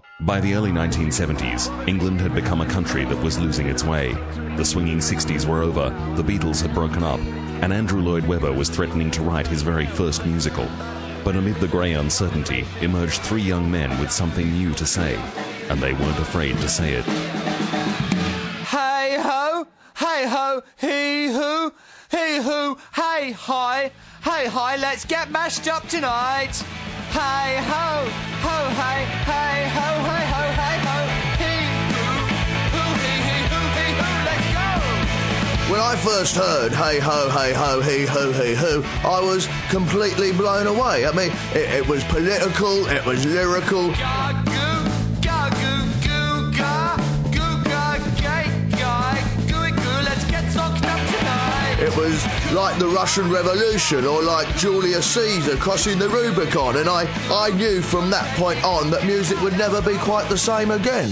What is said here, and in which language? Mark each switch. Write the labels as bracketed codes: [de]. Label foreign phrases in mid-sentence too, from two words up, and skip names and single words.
[en] By the early 1970s, England had become a country that was losing its way. The swinging 60s were over, the Beatles had broken up, and Andrew Lloyd Webber was threatening to write his very first musical. But amid the grey uncertainty emerged 3 young men with something new to say, and they weren't afraid to say it. Hey ho, hee hoo, hey hi, let's get mashed up tonight. Hey ho, hey ho, hey ho, hee hoo, hee hoo, let's go. When I first heard hey ho, hee hoo, I was completely blown away. I mean, it was political, it was lyrical. It was like the Russian Revolution or like Julius Caesar crossing the Rubicon, and I knew from that point on that music would never be quite the same again.